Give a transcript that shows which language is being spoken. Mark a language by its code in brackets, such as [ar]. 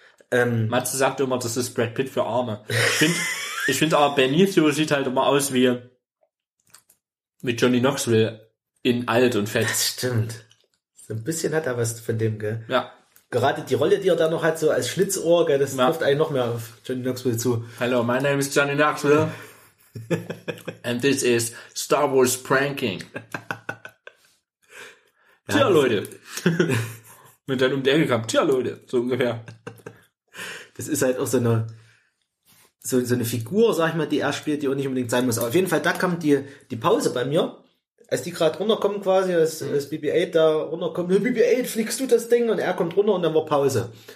[de] Matze sagt immer, das ist Brad Pitt für Arme. Ich find aber, Benicio sieht halt immer aus wie mit Johnny Knoxville in alt und fett. Das stimmt. So ein bisschen hat er was von dem, gell? Ja. Gerade die Rolle, die er da noch hat, so als Schlitzohr, gell, das trifft einen noch mehr auf Johnny Knoxville zu. [en] Hello, my name is Johnny Knoxville. And this is Star Wars Pranking. [de] Tja, Leute. Mit deinem Ding gekommen. Tja, Leute. So ungefähr. Das ist halt auch so eine Figur, sag ich mal, die er spielt, die auch nicht unbedingt sein muss. Aber auf jeden Fall, da kam die Pause bei mir. Als die gerade runterkommen quasi, als BB-8 da runterkommt, BB-8, fliegst du das Ding? Und er kommt runter und dann war Pause.